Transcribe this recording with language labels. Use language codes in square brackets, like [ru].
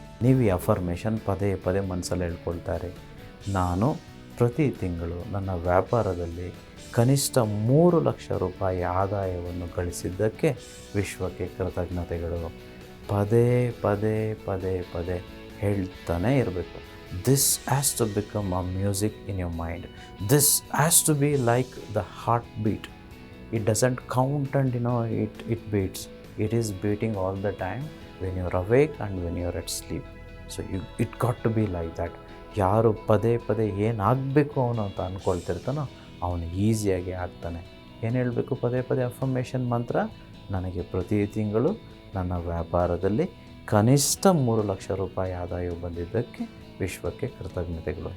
[kn] ನೀವು ಈ ಅಫರ್ಮೇಷನ್ ಪದೇ ಪದೇ ಮನಸ್ಸಲ್ಲಿ ಹೇಳ್ಕೊಳ್ತಾರೆ. ನಾನು ಪ್ರತಿ ತಿಂಗಳು ನನ್ನ ವ್ಯಾಪಾರದಲ್ಲಿ ಕನಿಷ್ಠ 3 ಲಕ್ಷ ರೂಪಾಯಿ ಆದಾಯವನ್ನು ಗಳಿಸಿದ್ದಕ್ಕೆ ವಿಶ್ವಕ್ಕೆ ಕೃತಜ್ಞತೆಗಳು. ಪದೇ ಪದೇ ಪದೇ ಪದೇ ಹೇಳ್ತಾನೆ ಇರಬೇಕು. [en] This has to become a music in your mind. This has to be like the heartbeat. It doesn't count and it beats. It is beating all the time when you're awake and when you're at sleep. So it got to be like that. [kn] ಯಾರು ಪದೇ ಪದೇ ಏನಾಗಬೇಕು ಅವನು ಅಂತ ಅಂದ್ಕೊಳ್ತಿರ್ತಾನೋ ಅವನು ಈಸಿಯಾಗಿ ಆಗ್ತಾನೆ. ಏನು ಹೇಳಬೇಕು ಪದೇ ಪದೇ ಅಫರ್ಮೇಷನ್ ಮಂತ್ರ? ನನಗೆ ಪ್ರತಿ ತಿಂಗಳು ನನ್ನ ವ್ಯಾಪಾರದಲ್ಲಿ ಕನಿಷ್ಠ 3 ಲಕ್ಷ ರೂಪಾಯಿ ಆದಾಯ ಬಂದಿದ್ದಕ್ಕೆ ವಿಶ್ವಕ್ಕೆ ಕೃತಜ್ಞತೆಗಳು.